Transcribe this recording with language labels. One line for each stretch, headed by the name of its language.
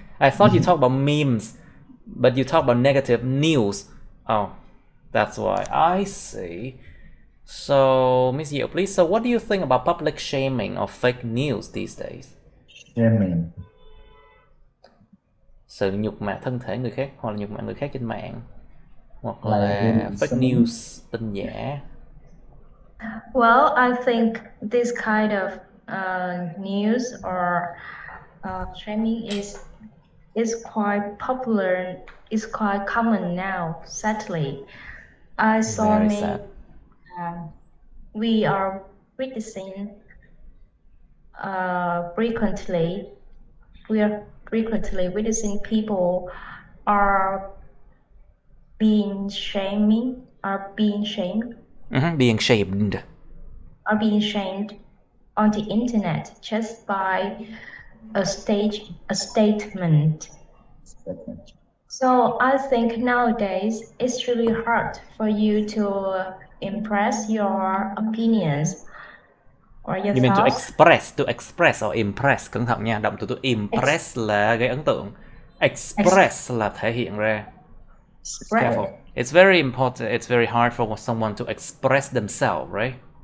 English: I thought you talk about memes, but you talk about negative news. Oh, that's why. I see. So, Miss Diệu, please. So, what do you think about public shaming or fake news these days? Shaming.
Vietnamese: Sự nhục mạ thân thể người khác hoặc là nhục mạ người khác trên mạng, hoặc là fake news, tin giả.
English: Well, I think this kind of news or shaming is quite popular. It's quite common now. Sadly, I saw Very many. sad. We are witnessing frequently. We are frequently witnessing people are being shamed. Being shamed. Are being shamed on the internet just by a statement. So I think nowadays it's really hard for you to impress your opinions or your You mean to thoughts. express or impress?
Vietnamese: Cẩn thận nha, động từ impress là gây ấn tượng, express là thể hiện ra.
English: Careful. It's very important. It's very hard for someone to express themselves, right?